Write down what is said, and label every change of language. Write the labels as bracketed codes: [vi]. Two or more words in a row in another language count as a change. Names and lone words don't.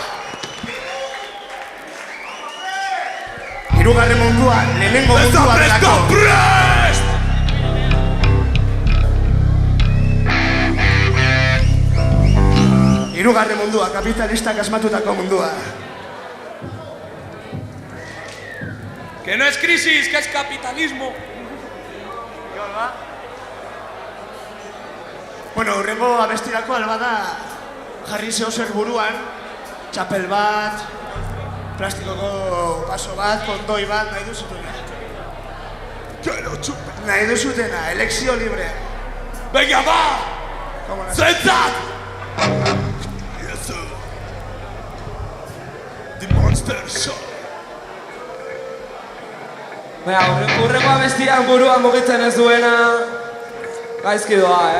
[eu] Hirugarren mundua, lehenengo mundua delako. Prest! Hirugarren mundua, kapitalistak asmatutako mundua. [es] Que no es crisis, que es capitalismo. [eu] Bueno, hurrengo abestirako albada jarri zeo zer buruan, txapel bat, plastikoko paso bat, kondoi bat, nahi duzutena. Nahi duzutena, elekzio libre. [es] Venga, va! Zentzat! [eu] The Monster Show. Hurrengo abestian buruan mugitzen ez duena gaizki doa,